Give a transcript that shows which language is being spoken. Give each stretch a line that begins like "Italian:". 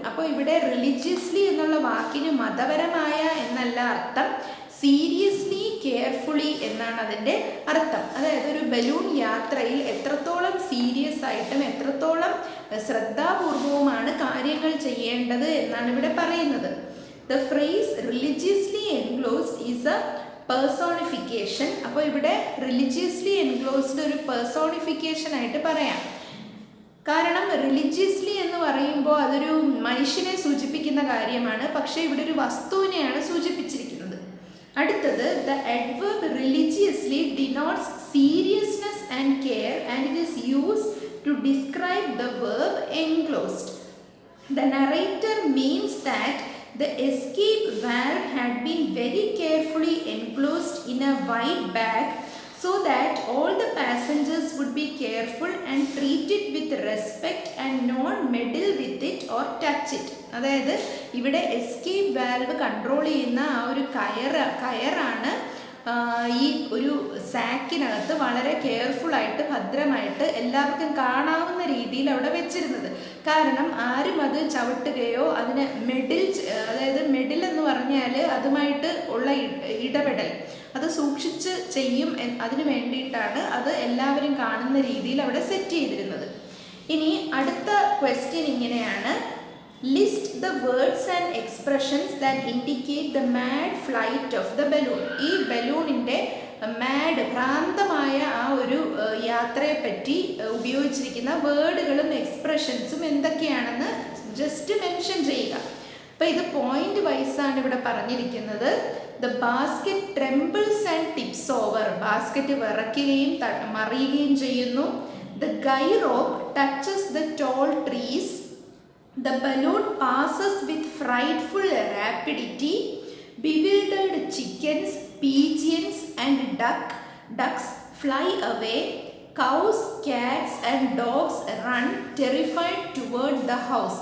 Malayalam: അപ്പോൾ ഇവിടെ റിലിജിയസ്ലി എന്നുള്ള വാക്കിന് മതപരമായ എന്നല്ല അർത്ഥം, സീരിയസ്ലി കെയർഫുള്ളി എന്നാണ് അതിൻ്റെ അർത്ഥം. അതായത് ഒരു ബലൂൺ യാത്രയിൽ എത്രത്തോളം സീരിയസ് ആയിട്ടും എത്രത്തോളം ശ്രദ്ധാപൂർവവുമാണ് കാര്യങ്ങൾ ചെയ്യേണ്ടത് എന്നാണ് ഇവിടെ പറയുന്നത്.
English: The phrase religiously enclosed is a personification.
Malayalam: അപ്പോൾ ഇവിടെ religiously enclosed ഒരു personification ആയിട്ട് പറയാം. കാരണം റിലിജിയസ്ലി എന്ന് പറയുമ്പോൾ അതൊരു മനുഷ്യനെ സൂചിപ്പിക്കുന്ന കാര്യമാണ്, പക്ഷേ ഇവിടെ ഒരു വസ്തുവിനെയാണ് സൂചിപ്പിച്ചിരിക്കുന്നത്. അടുത്തത്,
English: the adverb religiously denotes seriousness and care and it is used to describe the verb enclosed. The narrator means that the escape valve had been very carefully enclosed in a wide bag so that all the passengers would be careful and treat it with respect and not meddle with it or touch it.
Malayalam: അതായത് ഇവിടെ escape valve control ചെയ്യുന്ന ആ ഒരു കയറാണ് ഈ ഒരു സാക്കിനകത്ത് വളരെ കെയർഫുള്ളായിട്ട് ഭദ്രമായിട്ട് എല്ലാവർക്കും കാണാവുന്ന രീതിയിൽ അവിടെ വെച്ചിരുന്നത്. കാരണം ആരും അത് ചവിട്ടുകയോ അതിന് അതായത് മെഡിൽ എന്ന് പറഞ്ഞാൽ അതുമായിട്ട് ഉള്ള ഇടപെടൽ അത് സൂക്ഷിച്ച് ചെയ്യും, അതിന് വേണ്ടിയിട്ടാണ് അത് എല്ലാവരും കാണുന്ന രീതിയിൽ അവിടെ സെറ്റ് ചെയ്തിരുന്നത്. ഇനി അടുത്ത ക്വസ്റ്റ്യൻ ഇങ്ങനെയാണ്,
English: List the words and expressions that indicate the mad flight of the balloon.
Malayalam: ഈ ബലൂണിൻ്റെ മാഡ് ഭ്രാന്തമായ ആ ഒരു യാത്രയെപ്പറ്റി ഉപയോഗിച്ചിരിക്കുന്ന വേർഡുകളും എക്സ്പ്രഷൻസും എന്തൊക്കെയാണെന്ന് ജസ്റ്റ് മെൻഷൻ ചെയ്യുക. അപ്പോൾ ഇത് പോയിന്റ് വൈസാണ് ഇവിടെ പറഞ്ഞിരിക്കുന്നത്.
English: the basket trembles and tips over,
Malayalam: basket വിറയ്ക്കുകയും മറിയുകയും ചെയ്യുന്നു.
English: The guy rope touches the tall trees. The balloon passes with frightful rapidity. Bewildered chickens, pigeons and ducks fly away. Cows, cats and dogs run terrified toward the house.